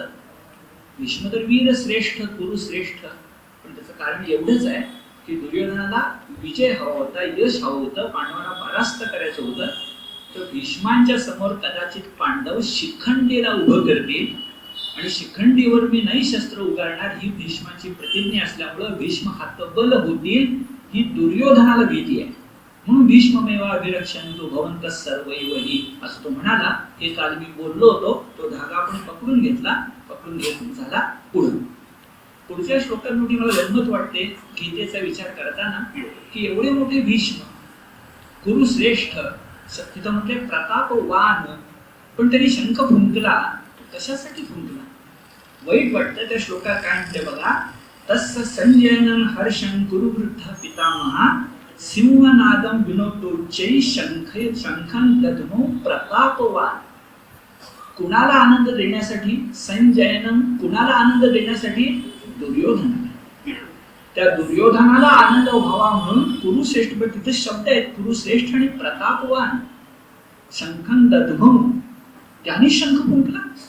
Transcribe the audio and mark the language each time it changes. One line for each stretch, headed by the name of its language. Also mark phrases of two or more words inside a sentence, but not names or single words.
Marathi: भीष्म तर वीर श्रेष्ठ, कुरु श्रेष्ठ, पण त्याचं कारण एवढंच आहे की दुर्योधनाला विजय हवा होता, यश हवं होतं, पांडवांना परास्त करायचं होतं. तर भीष्मांच्या समोर कदाचित पांडव शिखंडीला उभं करतील आणि शिखंडीवर मी नाही शस्त्र उगारणार ही भीष्माची प्रतिज्ञा असल्यामुळं भीष्म हतबल होतील ही दुर्योधनाला भीती आहे.
Sanskrit: म्हणून भीष्ममेवाभिरक्षन्तु भवन्तः सर्व एव हि
Marathi: असं तो म्हणाला. हे काल मी बोललो होतो. तो धागा आपण पकडून घेतला, पकडून घेऊन झाला पुढच्या श्लोकांमध्ये मला गंमत वाटते गीतेचा विचार करताना की एवढे मोठे भीष्म, कुरुश्रेष्ठ, तिथं म्हटले प्रतापवान, पण त्यांनी शंख फुंकला. कशासाठी फुंकला? वाईट वाटतं. त्या श्लोकात काय म्हणते बघा,
Sanskrit: तस्य संजयनं हर्षं कुरुवृद्ध पितामहा सिंहनादं विनोदोच्चै शंखं दद्मो प्रतापवान.
Marathi: कुणाला आनंद देण्यासाठी? संजयनं कुणाला आनंद देण्यासाठी? दुर्योधनाला. त्या दुर्योधनाला आनंद व्हावा म्हणून कुरुश्रेष्ठ, तिथे शब्द आहेत कुरुश्रेष्ठ आणि प्रतापवान.
Sanskrit: शंखं दद्मो,
Marathi: त्यांनी शंख फुंकला.